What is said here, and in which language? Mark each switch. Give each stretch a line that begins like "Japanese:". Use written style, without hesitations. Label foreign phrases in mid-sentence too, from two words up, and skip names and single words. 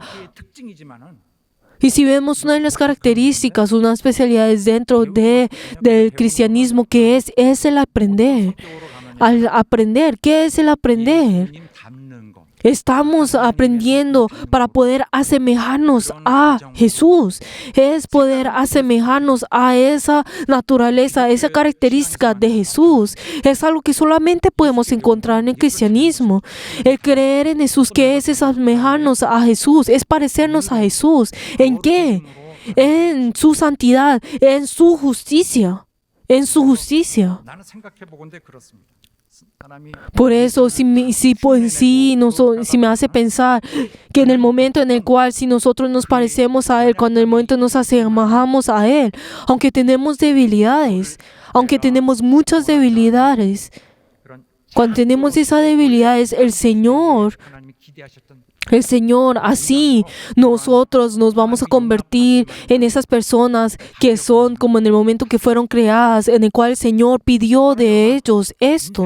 Korean: 기독교의 특징이지만은
Spanish: Y si vemos una de las características, una especialidad dentro del cristianismo, que es el aprender. Al aprender, ¿qué es el aprender?
Korean: 주님 닮는 것.
Spanish: Estamos aprendiendo para poder asemejarnos a Jesús. Es poder asemejarnos a esa naturaleza, esa característica de Jesús. Es algo que solamente podemos encontrar en el cristianismo. El creer en Jesús, ¿qué es asemejarnos a Jesús? Es parecernos a Jesús. ¿En qué? En su santidad, en su justicia. En su justicia.
Korean: 나는 생각해 보건대 그렇습니다. 사람이
Spanish: Por eso, si me hace pensar que en el momento en el cual, si nosotros nos parecemos a Él, cuando en el momento nos asemejamos a Él, aunque tenemos debilidades, aunque tenemos muchas debilidades,
Korean: 그런
Spanish: cuando tenemos esas debilidades, el Señor, así nosotros nos vamos a convertir en esas personas que son como en el momento que fueron creadas, en el cual el Señor pidió de ellos esto.